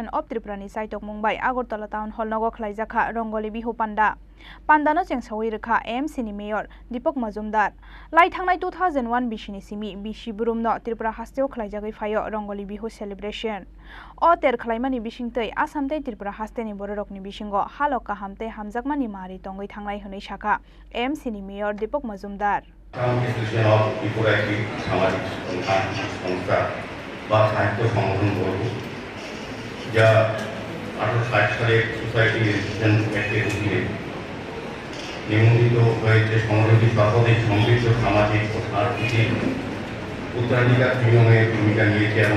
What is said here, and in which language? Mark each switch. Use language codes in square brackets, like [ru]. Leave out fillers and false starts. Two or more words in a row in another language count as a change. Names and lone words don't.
[trp] of Tripurani Saitong Mumbai Agartala Town Hall nogo khlaijaka rongoli bihu pandano chengsawi rekha MC ni Mayor Deepak Majumdar lai thangnai 2001 bishini simi bishi burum no Tripura hasteo khlaijagai phayo rongoli bihu celebration o ter khlaimani bisingtei Assam tei Tripura hasteni bororokni bisingo haloka hamte hamjakmani mari tongoi thangnai honei shaka MC ni Mayor Deepak Majumdar [bn] Association of Tripura একটি সামাজিক সংস্থা বা সাহিত্য সংগঠন বলব যা 1860 সালে সোসাইটি রেজিস্ট্রেশন অ্যাক্টের অধীনে নিবন্ধিত হয়েছে সংগঠনটি সর্বাধিক সমৃদ্ধ সামাজিক ও সাংস্কৃতিক উত্তরাধিকার নিয়মের ভূমিকা নিয়েছে এবং